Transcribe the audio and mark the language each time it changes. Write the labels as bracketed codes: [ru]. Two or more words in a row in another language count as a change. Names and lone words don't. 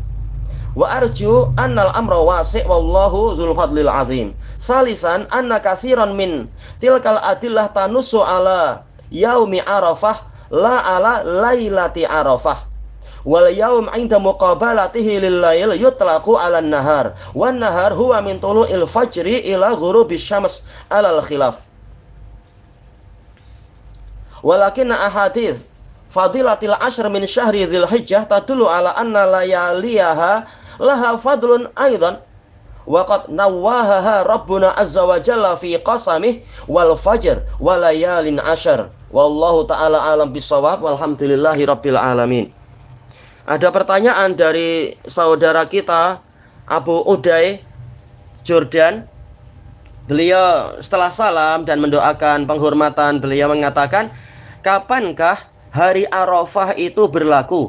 [ar] وأرجو أن الأمر واسع والله ذو الفضل العظيم. ثالثا أن كثيرا من تلك الأدلة تنص على يوم عرفة لا على ليلة عرفة. واليوم عند مقابلته لليل يطلق على النهار والنهار هو من طلوع الفجر إلى غروب الشمس على الخلاف. ولكن أحاديث فضيلة العشر من شهر ذي الحجة تدل على أن لياليها لها فضل أيضا وقد نوه ربنا عز وجل في قسمه والفجر وليال عشر. والله تعالى أعلم بالصواب, والحمد لله رب العالمين. [id] Ada pertanyaan dari saudara kita Abu Uday Jordan. Beliau setelah salam dan mendoakan penghormatan, beliau mengatakan, kapankah hari Arafah itu berlaku?